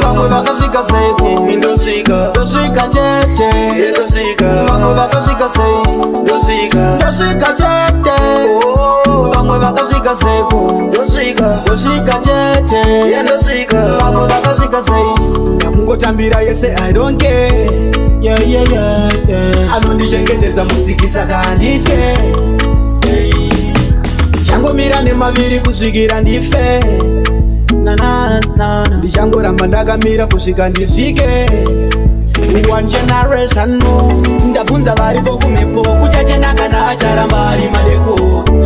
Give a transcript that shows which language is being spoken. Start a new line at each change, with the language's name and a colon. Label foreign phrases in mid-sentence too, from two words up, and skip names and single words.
Shona: vamwe vakasvika seko. Ndosvika. Ndosvika chete, Ndosvika. vamwe vakasvika sei. Ndosvika. Ndosvika chete, vamwe vakasvika seko. Ndosvika. Ndosvika chete, Ndosvika. vamwe vakasvika sei. Ndamungotambira yese,
English: I don't care. Yeah, yeah, yeah, yeah.
Shona: Anondichengetedza musiki, saka handitye. Ndichangomira nemaviri kusvikira ndife. Na, na, na, na, na. Ndichangoramba ndakamira kusvika ndisvike.
English: One generation, no.
Shona: Ndabvunza variko kumhepo, kuchachena kana acharamba ari madeko.